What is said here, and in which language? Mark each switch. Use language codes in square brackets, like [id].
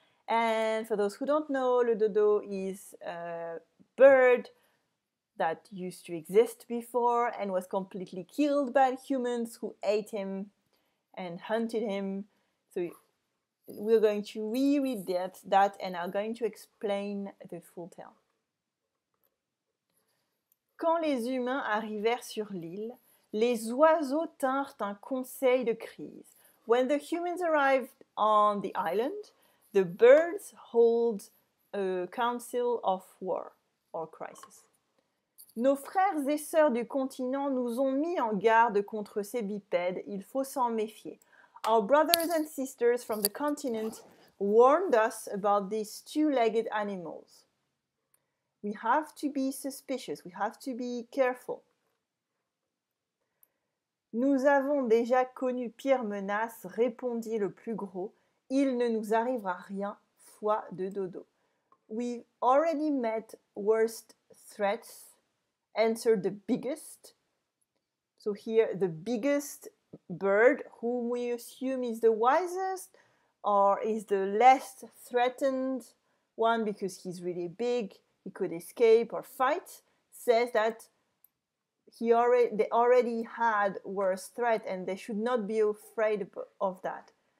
[en] And for those who don't know, le dodo is a bird that used to exist before and was completely killed by humans who ate him and hunted him. So we're going to reread that and are going to explain the full tale. [fr] Quand les humains arrivèrent sur l'île, les oiseaux tinrent un conseil de crise. [en] When the humans arrived on the island, the birds hold a council of war or crisis. [fr] Nos frères et sœurs du continent nous ont mis en garde contre ces bipèdes, il faut s'en méfier. [en] Our brothers and sisters from the continent warned us about these 2-legged animals. We have to be suspicious, we have to be careful. [fr] Nous avons déjà connu pire menace, répondit le plus gros. Il ne nous arrivera rien fois de dodo. [en] We've already met worst threats. Answer the biggest. So here, the biggest bird, whom we assume is the wisest, or is the less threatened one because he's really big, he could escape or fight, says that they already had worse threat and they should not be afraid of that.